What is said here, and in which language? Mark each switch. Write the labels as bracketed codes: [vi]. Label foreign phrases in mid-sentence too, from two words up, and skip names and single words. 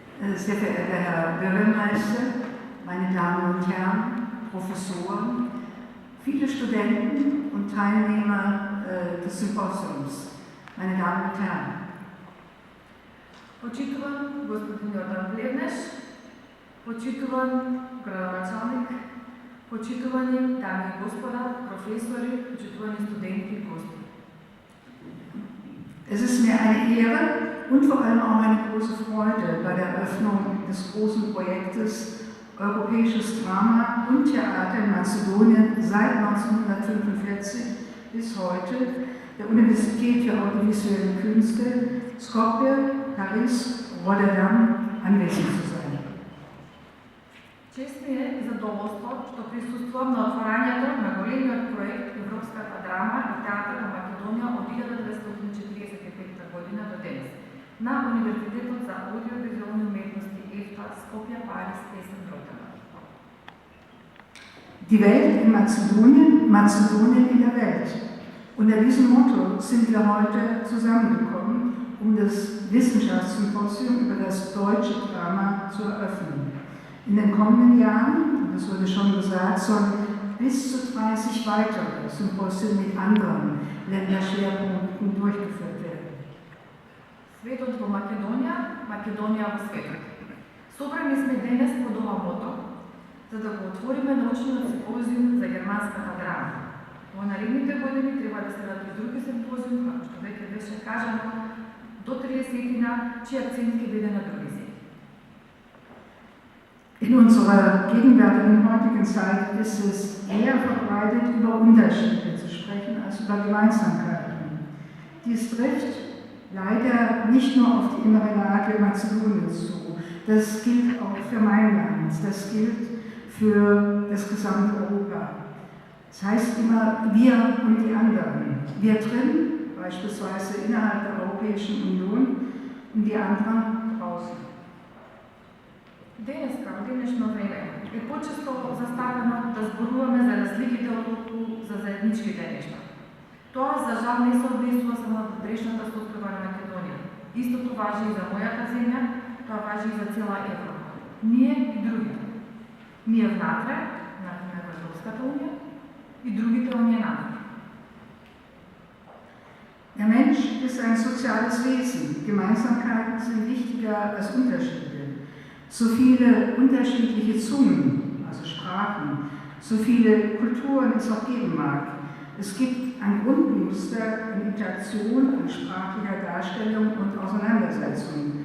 [de] sehr verehrter Herr Bürgermeister, meine Damen und Herren, Professoren, viele Studenten und Teilnehmer des Symposiums, meine Damen und Herren. [mk] Почитуван господин Йордан Плевнеш, почитуван градоначалник, почитувани дами и господа, професори, почитувани студенти и гости. [de] Es ist mir eine Ehre und vor allem auch eine große Freude, bei der Eröffnung des großen Projektes Europäisches Drama und Theater in Mazedonien seit 1945 bis heute der Universität für audiovisuelle Künste Skopje, Paris, Rotterdam anwesend zu sein. [mk] Чест ми е и задоволство, што присуствувам на отварањето на големиот проект Европската драма и театар на Македонија од 1945 година до денес на Универзитетот за аудиовизуални уметности ЕФТА Skopje, Paris, Essen, Rotterdam. [de] Die Welt in Mazedonien, Mazedonien in der Welt. Unter diesem Motto sind wir heute zusammengekommen, um das Wissenschaftssymposium über das deutsche Drama zu eröffnen. In den kommenden Jahren, und das wurde schon gesagt, sollen bis zu 30 weitere Symposien mit anderen Länderschwerpunkten durchgeführt werden. [mk] Светот во Македонија, Македонија во светот. Собрани сме денес под ова мото, за да го отвориме научниот симпозиум за германската драма. Во наредните години треба да следат и други симпозиум, како што веќе беше кажано, до 30-тина, чиј акцент ќе биде на други езици. [de] In unserer gegenwärtigen heutigen Zeit ist es eher verbreitet, über Unterschiede zu sprechen, als über Gemeinsamkeiten. Dies trifft leider nicht nur auf die innere Lage Mazedoniens zu. Das gilt auch für mein Land, das gilt für das gesamte Europa. Das heißt immer wir und die anderen. Wir drin, beispielsweise innerhalb der Europäischen Union, und die anderen draußen. [mk] Денеска, во денешно време, е почесто заставено да зборуваме за разликите отколку за заедничките нешта. Тоа за жал не се однесува само на претрешната состојба на Македонија. Истото важи и за мојата земја, тоа важи и за цела Европа. Ние и другите. Ние внатре, например во Европската унија, и другите оние навън. [de] Der Mensch ist ein soziales Wesen. Gemeinsamkeiten sind wichtiger als Unterschiede. So viele unterschiedliche Zungen, also Sprachen, so viele Kulturen es auch geben mag. Es gibt ein Grundmuster an Interaktion, an sprachlicher Darstellung und Auseinandersetzung.